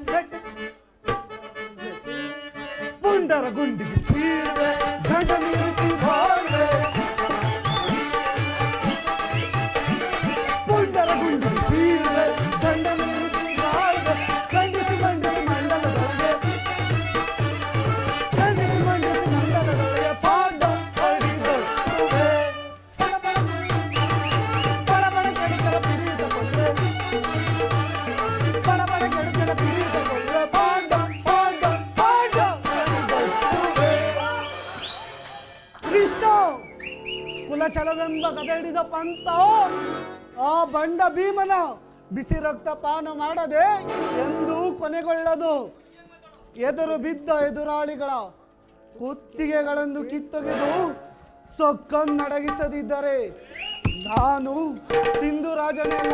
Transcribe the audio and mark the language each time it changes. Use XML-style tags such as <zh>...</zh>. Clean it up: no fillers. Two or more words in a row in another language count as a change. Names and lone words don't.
<kn>ಪುಂಡರ ಗುಂಡಿಗೆ ಸೀರೆ ಗಂಡ ನೀರಿಸಿ ಬಾಳ್ವೆ ಪುಂಡರ ಗುಂಡಿಗೆ ಸೀರೆ ಗಂಡ ನೀರಿಸಿ ಬಾಳ್ವೆ ಗಂಡಿಸಿ ಮಂಡಿಸಿ ಮಂಡಲದೊಳಗೆ ಗಂಡಿಸಿ ಮಂಡಿಸಿ ಮಂಡಲದೊಳಗೆ ಪಾದ ಕಡಿದಟ್ಟುವೆ ಬಡ ಬಡ ಕೆಡುಕರ ಪಿಡಿಯುತ್ತ ಬಂದೆ ಬಡ ಬಡ ಕೆಡುಕರ ಪಿಡಿಯುತ್ತ ಬಂದೆ ಪಾದ ಪಾದ ಪಾದ ಕಡಿದಟ್ಟುವೆ ಕೃಷ್ಣ ಕುಲಚಲವೆಂಬ ಕಥೆ ಹಿಡಿದ ಪಂಥ ಆ ಬಂಡ ಭೀಮನ ಬಿಸಿ ರಕ್ತ ಪಾನ ಮಾಡದೆ ಎಂದೂ ಕೊನೆಗೊಳ್ಳದು. ಎದುರು ಬಿದ್ದ ಎದುರಾಳಿಗಳ ಕುತ್ತಿಗೆಗಳನ್ನು ಕಿತ್ತೊಗೆದು ಸೊಕ್ಕನ್ನಡಗಿಸದಿದ್ದರೆ ನಾನು ಸಿಂಧು ರಾಜನೆಲ್ಲ.</kn>